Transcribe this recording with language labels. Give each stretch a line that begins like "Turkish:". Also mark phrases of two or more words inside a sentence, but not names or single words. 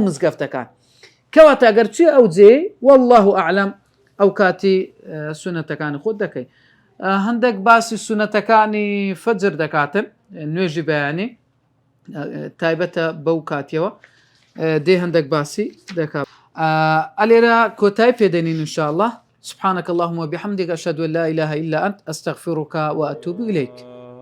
Central Kurdish: مزگەفتەکان کەواتە ئەگەر چی ئەو جێ
Arabic: والله ئەعلەم
Central Kurdish: ئەو کاتی سونەتەکانی خۆت دەکەی هەندێک باسی سونەتەکانی فەجر دەکاتن نوێژی بەیانی تایبەتە بەو کاتیەوە دێ هەندێک باسی دەکات ئەلێرە کۆتای پێدەنین
Arabic: إن شاء الله سبحانك اللهم وبحمدك أشهد أن لا إله إلا أنت أستغفرك وأتوب إليك